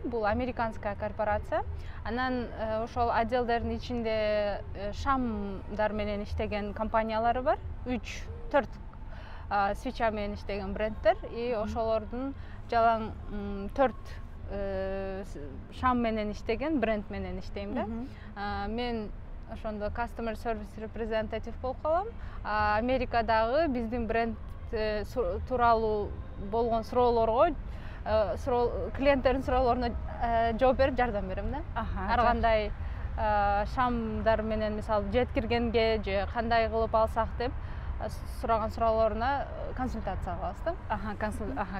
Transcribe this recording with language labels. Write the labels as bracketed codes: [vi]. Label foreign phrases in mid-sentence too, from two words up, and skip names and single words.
[ky] Бул [ru] американская корпорация. [ky] Анан ошол отделдердин ичинде шамдар менен иштеген компаниялары бар. 3-4 свеча менен иштеген брендтер и ошолордун жалаң 4 шам менен иштеген бренд менен иштейм да. Мен ошондо [en] customer service representative [ky] болуп калам. Америкадагы биздин бренд тууралуу болгон суроолорго клиенттердин суроолоруна жооп берип жардам берем да. Ар кандай шамдар менен мисалы жеткиргенге же кандай кылып алсак деп сураган суроолоруна консультация кылабыз да.